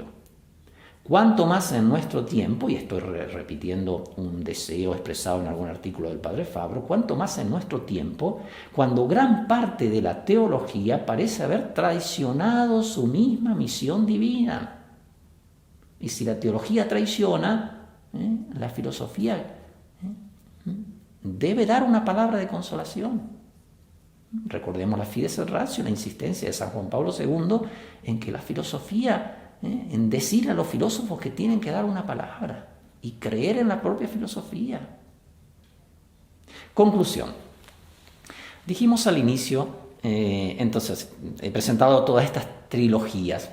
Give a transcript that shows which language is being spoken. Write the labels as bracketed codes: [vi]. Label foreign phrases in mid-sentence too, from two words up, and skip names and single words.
[es] Cuanto más en nuestro tiempo, y estoy repitiendo un deseo expresado en algún artículo del padre Fabro, cuanto más en nuestro tiempo, cuando gran parte de la teología parece haber traicionado su misma misión divina. Y si la teología traiciona, la filosofía debe dar una palabra de consolación. Recordemos la fides et ratio, la insistencia de San Juan Pablo II en que la filosofía, en decir a los filósofos que tienen que dar una palabra y creer en la propia filosofía. Conclusión. Dijimos al inicio, entonces, he presentado todas estas trilogías.